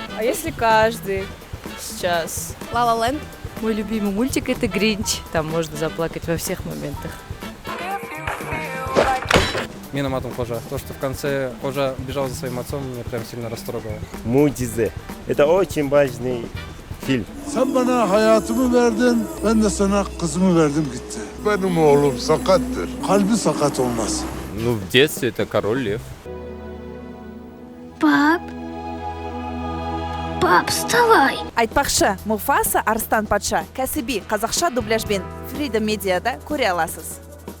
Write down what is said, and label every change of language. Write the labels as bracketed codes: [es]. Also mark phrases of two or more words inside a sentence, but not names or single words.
[ru] А если каждый сейчас? La La Land. Мой любимый мультик – это «Гринч». Там можно заплакать во всех моментах. Миноматом Кожа. То, что в конце Кожа бежал за своим отцом, меня прям сильно растрогало. Mucize. Это очень важный фильм. [tr] Sen bana hayatımı verdin, ben de sana kızımı verdim gitti. Benim oğlum sakattır. Kalbi sakat olmaz. [ru] Ну, в детстве это «Король лев». Пап, вставай. [kk] Айтпақшы, Муфаса Арстан патша кәсіби қазақша дубляжбен Фрида Медиада көре аласыз.